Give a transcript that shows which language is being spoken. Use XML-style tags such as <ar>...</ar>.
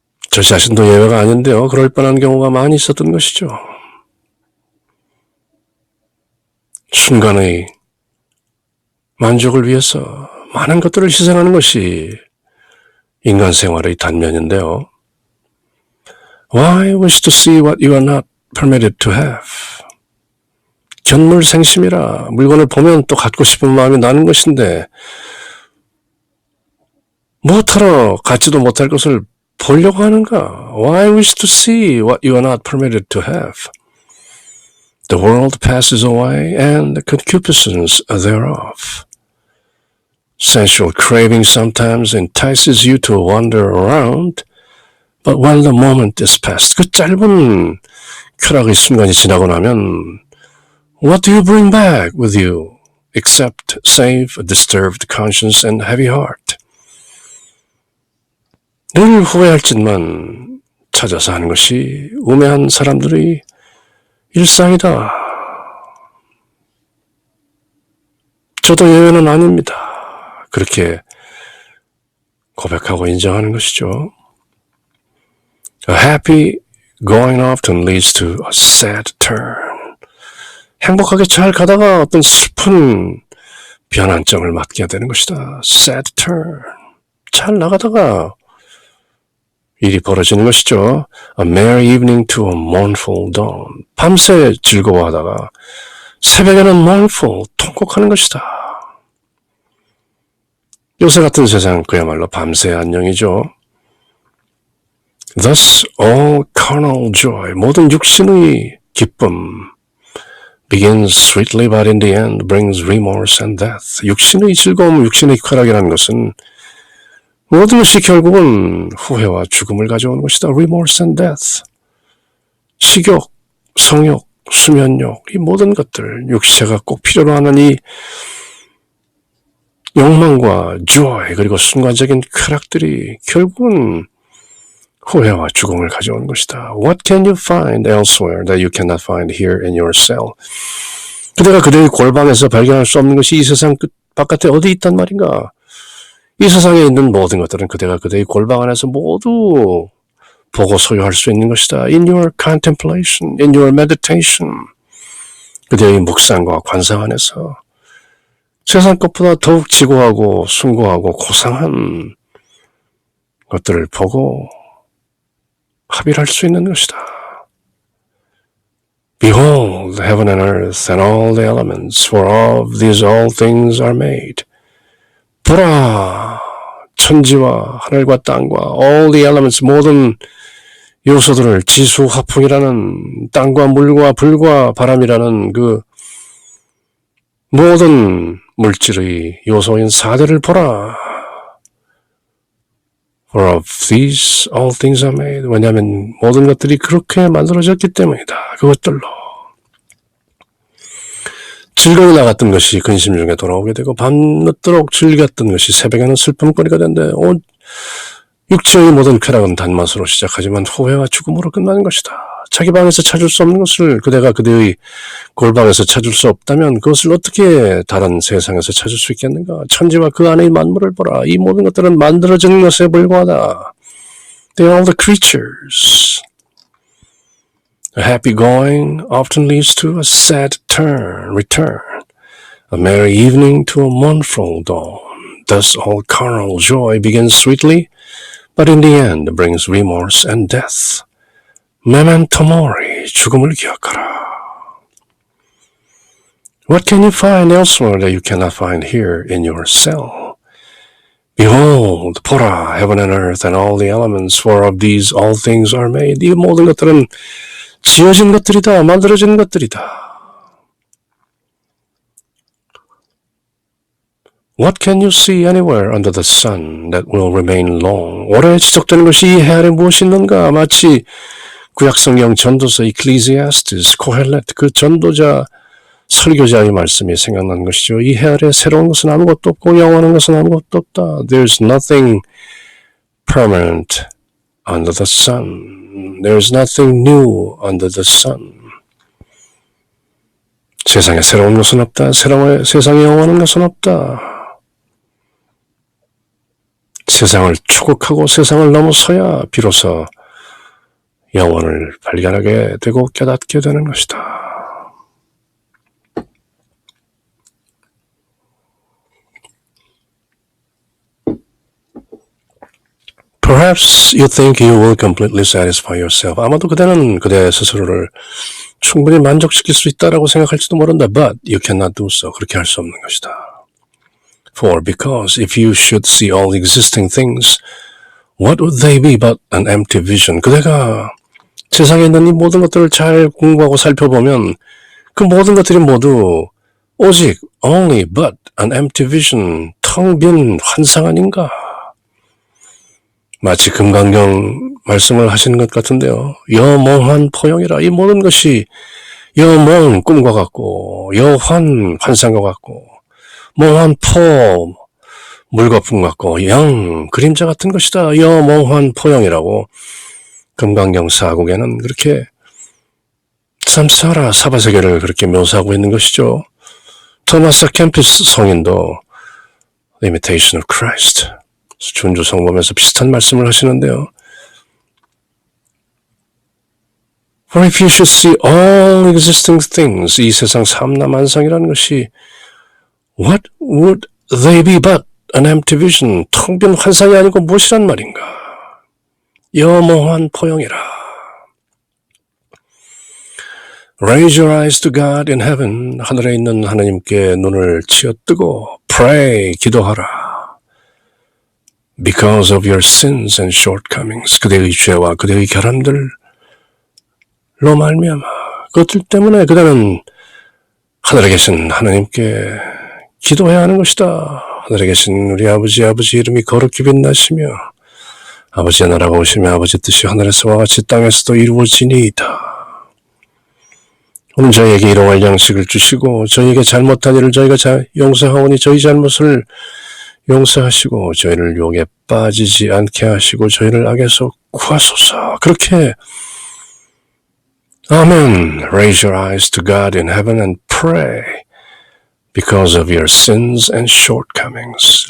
<ko>저 자신도 예외가 아닌데요. 그럴 뻔한 경우가 많이 있었던 것이죠. 순간의 만족을 위해서 많은 것들을 희생하는 것이 인간 생활의 단면인데요.</ko> <en>Why wish to see what you are not permitted to have?</en> <ko>견물생심이라 물건을 보면 또 갖고 싶은 마음이 나는 것인데 무엇하러 갖지도 못할 것을 보려고 하는가?</ko> <en>Why wish to see what you are not permitted to have? The world passes away and the concupiscence thereof. Sensual craving sometimes entices you to wander around, but when the moment is past,</en> <ko>그 짧은 쾌락의 순간이 지나고 나면</ko> <en>what do you bring back with you except save a disturbed conscience and heavy heart?</en> <ko>늘 후회할 짓만 찾아서 하는 것이 우매한 사람들의 일상이다. 저도 예외는 아닙니다. 그렇게 고백하고 인정하는 것이죠.</ko> <en>A happy going often leads to a sad turn.</en> <ko>행복하게 잘 가다가 어떤 슬픈 변환점을 맞게 되는 것이다.</ko> <en>Sad turn.</en> <ko>잘 나가다가 일이 벌어지는 것이죠.</ko> <en>A merry evening to a mournful dawn.</en> <ko>밤새 즐거워하다가 새벽에는 mournful, 통곡하는 것이다. 요새 같은 세상 그야말로 밤새 안녕이죠.</ko> <en>Thus all carnal joy,</en> <ko>모든 육신의 기쁨</ko> <en>begins sweetly but in the end brings remorse and death.</en> <ko>육신의 즐거움, 육신의 쾌락이라는 것은 모든 것이 결국은 후회와 죽음을 가져오는 것이다.</ko> <en>Remorse and death.</en> <ko>식욕, 성욕, 수면욕, 이 모든 것들, 육체가 꼭 필요로 하는 이 욕망과 joy, 그리고 순간적인 쾌락들이 결국은 후회와 죽음을 가져오는 것이다.</ko> <en>What can you find elsewhere that you cannot find here in your cell?</en> <ko>그대가 그대의 골방에서 발견할 수 없는 것이 이 세상 끝 바깥에 어디 있단 말인가? 이 세상에 있는 모든 것들은 그대가 그대의 골방 안에서 모두 보고 소유할 수 있는 것이다.</ko> <en>In your contemplation, in your meditation.</en> <ko>그대의 묵상과 관상 안에서 세상 것보다 더욱 지고하고 숭고하고 고상한 것들을 보고 합일할 수 있는 것이다.</ko> <en>Behold, heaven and earth and all the elements, for of these all things are made.</en> <ko>보라, 천지와 하늘과 땅과</ko> <en>all the elements,</en> <ko>모든 요소들을 지수화풍이라는 땅과 물과 불과 바람이라는 그 모든 물질의 요소인 사대를 보라.</ko> <en>For of these all things are made.</en> <ko>왜냐하면 모든 것들이 그렇게 만들어졌기 때문이다. 그것들로 즐거이 나갔던 것이 근심 중에 돌아오게 되고 밤늦도록 즐겼던 것이 새벽에는 슬픔거리가 된대. 육체의 모든 쾌락은 단맛으로 시작하지만 후회와 죽음으로 끝나는 것이다. 자기 방에서 찾을 수 없는 것을 그대가 그대의 골방에서 찾을 수 없다면 그것을 어떻게 다른 세상에서 찾을 수 있겠는가? 천지와 그 안의 만물을 보라. 이 모든 것들은 만들어진 것에 불과하다.</ko> <en>They are all the creatures. A happy going often leads to a sad return. A merry evening to a mournful dawn. Thus all carnal joy begins sweetly, but in the end brings remorse and death.</en> <la>Memento mori,</la> <ko>죽음을 기억하라.</ko> <en>What can you find elsewhere that you cannot find here in your cell? Behold, 보라, heaven and earth and all the elements, for of these all things are made.</en> <ko>이 모든 것들은 지어진 것들이다, 만들어진 것들이다.</ko> <en>What can you see anywhere under the sun that will remain long?</en> <ko>오래 지속되는 것이 이 해 아래 무엇이 있는가? 마치 구약성경 전도서 Ecclesiastes, 코헬렛 그 전도자 설교자의 말씀이 생각난 것이죠. 이 해 아래 새로운 것은 아무것도 없고 영원한 것은 아무것도 없다.</ko> <en>There's nothing permanent under the sun. There's nothing new under the sun.</en> <ko>세상에 새로운 것은 없다. 세상에 영원한 것은 없다. 세상을 초국하고 세상을 넘어서야 비로소 영혼을 발견하게 되고 깨닫게 되는 것이다.</ko> <en>Perhaps you think you will completely satisfy yourself.</en> <ko>아마도 그대는 그대 스스로를 충분히 만족시킬 수 있다라고 생각할지도 모른다.</ko> <en>But you cannot do so.</en> <ko>그렇게 할 수 없는 것이다.</ko> <en>For because if you should see all existing things, what would they be but an empty vision?</en> <ko>그대가 세상에 있는 이 모든 것들을 잘 공부하고 살펴보면 그 모든 것들이 모두 오직</ko> <en>only but an empty vision,</en> <ko>텅 빈 환상 아닌가? 마치 금강경 말씀을 하시는 것 같은데요. 여몽한 포용이라. 이 모든 것이 여몽 꿈과 같고 여환 환상과 같고 몽한 포 물거품 같고 영 그림자 같은 것이다. 여몽한 포용이라고 금강경 사국에는 그렇게 삼사라 사바세계를 그렇게 묘사하고 있는 것이죠. 토마스 캠피스 성인도 The Imitation of Christ 준주 성범에서 비슷한 말씀을 하시는데요.</ko> <en>For if you should see all existing things,</en> <ko>이 세상 삼라만상이라는 것이</ko> <en>what would they be but an empty vision,</en> <ko>텅 빈 환상이 아니고 무엇이란 말인가? 여몽한 포용이라.</ko> <en>Raise your eyes to God in heaven.</en> <ko>하늘에 있는 하나님께 눈을 치어뜨고 pray, 기도하라.</ko> <en>Because of your sins and shortcomings.</en> <ko>그대의 죄와 그대의 결함들로 말미암아 그것들 때문에 그대는 하늘에 계신 하나님께 기도해야 하는 것이다. 하늘에 계신 우리 아버지 이름이 거룩히 빛나시며 아버지의 나라가 오시며 아버지 뜻이 하늘에서와 같이 땅에서도 이루어지니이다. 오늘 저희에게 일용할 양식을 주시고 저희에게 잘못한 일을 저희가 용서하오니 저희 잘못을 용서하시고 저희를 유혹에 빠지지 않게 하시고 저희를 악에서 구하소서. 그렇게 아멘.</ko> <en>Raise your eyes to God in heaven and pray because of your sins and shortcomings.</en>